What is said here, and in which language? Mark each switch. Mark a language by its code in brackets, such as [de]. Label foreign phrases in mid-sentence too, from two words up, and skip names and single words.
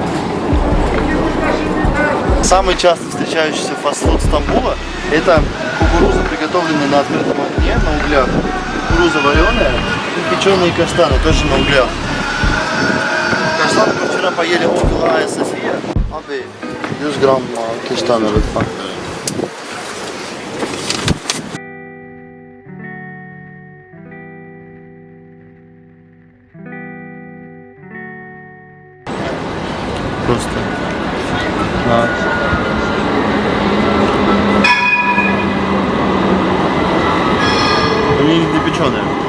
[ru] Самый часто встречающийся фастфуд Стамбула – это кукуруза, приготовленная на открытом огне, на углях. Кукуруза вареная и печеные каштаны, тоже на углях. Каштаны мы вчера поели около Айя София. [tr] Abi 100 gram kestane lütfen. [ru] Просто. Да. Они не печеные.